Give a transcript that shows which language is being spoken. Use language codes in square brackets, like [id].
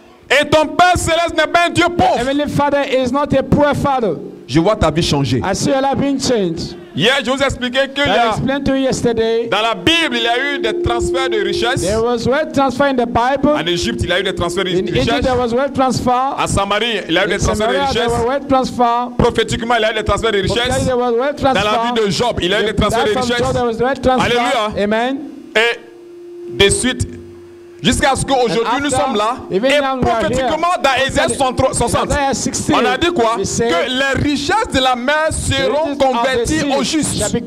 [fr] Et ton Père Céleste n'est pas un Dieu pauvre. [en] Heavenly Father is not a poor father. [fr] Je vois ta vie changer. [en] I see your life being changed. [fr] Hier, je vous ai expliqué que dans la Bible, il y a eu des transferts de richesses. [en] There was wealth transfer in the Bible. [fr] En Égypte, il y a eu des transferts de richesses. [en] In Egypt, there was wealth transfer. [fr] À Samarie, il y a eu des transferts de richesses. [en] There was wealth transfer. [fr] Prophétiquement, il y a eu des transferts de richesses. [en] There was wealth transfer. [fr] Dans la vie de Job, il y a eu des transferts de richesses. Alléluia. Amen. Et de suite, jusqu'à ce qu'aujourd'hui nous sommes là, et prophétiquement dans Ésaïe 60, on a dit quoi? Que les richesses de la mer seront converties aux justes.